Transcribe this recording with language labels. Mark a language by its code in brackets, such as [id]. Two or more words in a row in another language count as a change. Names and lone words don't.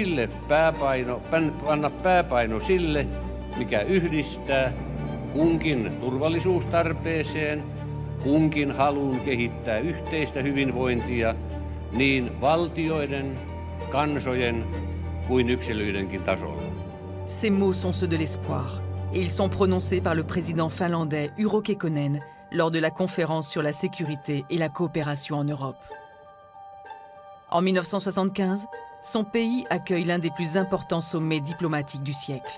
[fi] pääpaino sille, mikä yhdistää kunkin turvallisuustarpeeseen, kunkin haluun kehittää yhteistä hyvinvointia niin valtioiden, kansojen kuin yksilöidenkin tasolla. [fr] Ces mots sont ceux de l'espoir, et ils sont prononcés par le président finlandais Urho Kekkonen lors de la conférence sur la sécurité et la coopération en Europe. En 1975, son pays accueille l'un des plus importants sommets diplomatiques du siècle.